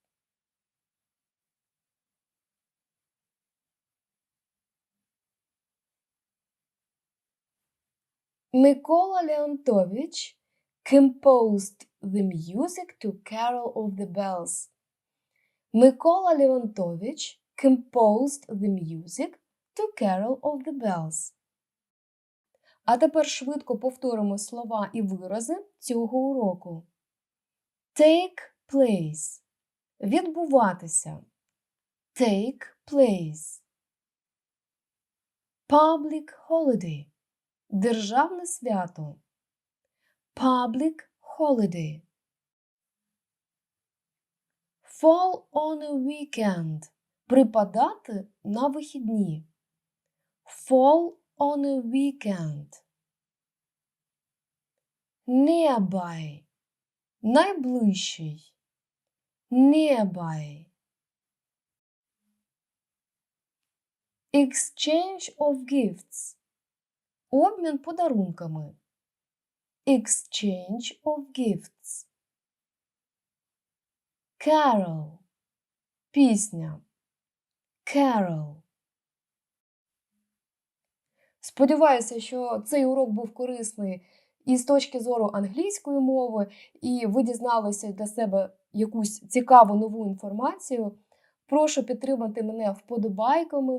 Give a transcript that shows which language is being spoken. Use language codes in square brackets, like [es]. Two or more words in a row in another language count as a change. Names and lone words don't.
[en] Микола Леонтович composed the music to Carol of the Bells. Микола Леонтович composed the music to Carol of the Bells. [uk] А тепер швидко повторимо слова і вирази цього уроку. [en] Take place – відбуватися. Take place. Public holiday – [uk] державне свято. [en] Public holiday. Fall on a weekend – [uk] припадати на вихідні. [en] Fall on a weekend. Nearby – найближчий. Nearby. Exchange of gifts – [uk] обмін подарунками. [en] Exchange of gifts. Carol – [uk] пісня. [en] Carol. [uk] Сподіваюся, що цей урок був корисний і з точки зору англійської мови, і ви дізналися для себе якусь цікаву нову інформацію Прошу підтримати мене вподобайками.